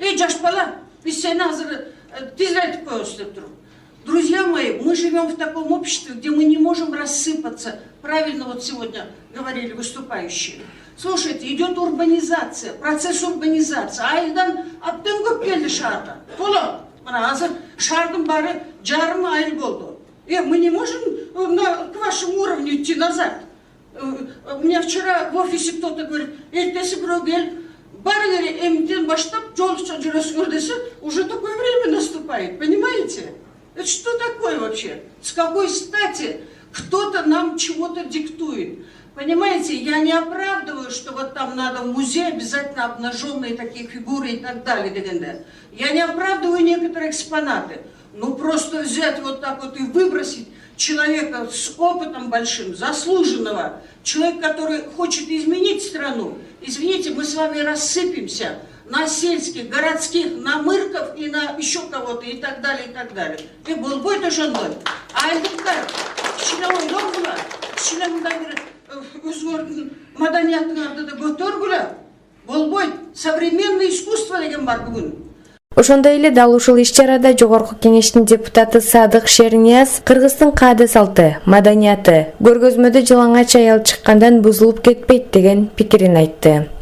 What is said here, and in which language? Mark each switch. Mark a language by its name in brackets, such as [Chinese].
[Kyrgyz] Жаш бала, биз сени азыр тезлетип коебуз деп туруп. [Russian] Друзья мои, мы живем в таком обществе, где мы не можем рассыпаться. Правильно вот сегодня говорили выступающие. Слушайте, идет урбанизация, процесс урбанизации. [Kyrgyz] Айдан аптен көп келди шаарда. Толо, мына азыр шаардын баары жарым айыл болду. [Russian] Мы не можем к вашему уровню идти назад. У меня вчера в офисе кто-то говорит, [Kyrgyz] эртеси бирөө кел, баары керек эмден баштап жолдо жүрөсүңөр десе, [Russian] уже такое время наступает, понимаете? Это что такое вообще? С какой стати кто-то нам чего-то диктует? Понимаете, я не оправдываю, что вот там надо в музей обязательно обнаженные такие фигуры и так далее. Я не оправдываю некоторые экспонаты. Ну просто взять вот так вот и выбросить человека с опытом большим, заслуженного, человек, который хочет изменить страну. Извините, мы с вами рассыпемся на сельских, городских, на мырков и на еще кого-то и так далее, и так далее. И был бой тоже мной. [Kyrgyz] А айдыктар, кичине ойлонгула, кичине мындай бир өзүңөрдүн маданиятыңарды да көтөргүлө. Болбойт. [Russian] Современное искусство [Kyrgyz] деген бар бүгүн. Ошондой эле дал ушул иш-чарада Жогорку Кеңештин депутаты Садык Шернияз Кыргыздын каада салты, маданияты, көргөзмөдө жылаңач аял чыккандан бузулуп кетпейт деген пикирин айтты.